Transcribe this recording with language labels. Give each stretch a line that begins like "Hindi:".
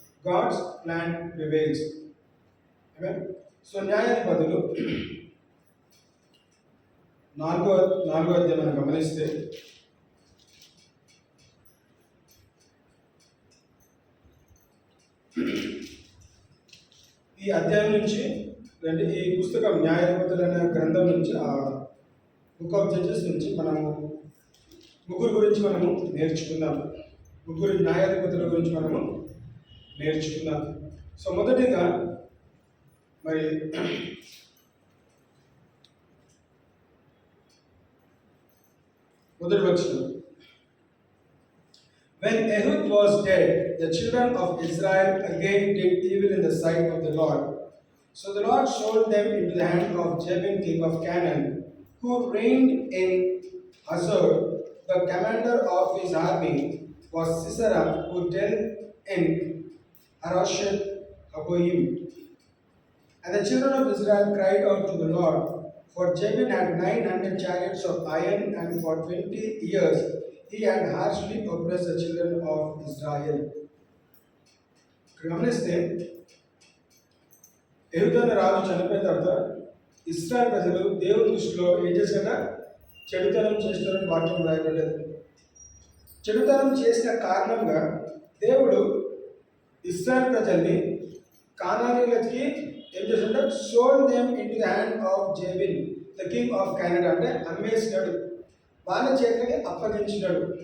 English: God's plan prevails.
Telugu: So న్యాయాధిపతులు నాలుగో అధ్యాయం మనం గమనిస్తే ఈ అధ్యాయం నుంచి అంటే ఈ పుస్తకం న్యాయాధిపతులు అనే గ్రంథం నుంచి ఆ బుక్ ఆఫ్ జడ్జెస్ నుంచి మనము ముగ్గురు గురించి మనము నేర్చుకుందాం. ముగ్గురు న్యాయాధిపతుల గురించి మనము నేర్చుకుందాం. సో మొదటిగా మరి మొదటి వచనం,
English: when Ehud was dead, the children of Israel again did evil in the sight of the Lord. So the Lord sold them into the hand of Jabin, king of Canaan, who reigned in Hazor. The commander of his army was Sisera, who dwelt in Harosheth Hagoyim. And the children of Israel cried out to the Lord, for Jabin had 900 chariots of iron, and for 20 years he had harshly oppressed the children of Israel.
Telugu: గమనిస్తే ఎహూదు అనే రాజు చనిపోయిన తర్వాత ఇశ్రాయేల్ ప్రజలు దేవుని దృష్టిలో ఏం చేశారట? చెడుతనం చేస్తారని వాక్యం రాయబడ్డది. చెడుతనం చేసిన కారణంగా దేవుడు ఇశ్రాయేల్ ప్రజల్ని కానానీయులకి ఏం చేశాడంటే
English: sold them into the hand of Jabin the king of Canaan,
Telugu: అంటే అమ్మేసినాడు, వాళ్ళ చేతికి అప్పగించినాడు.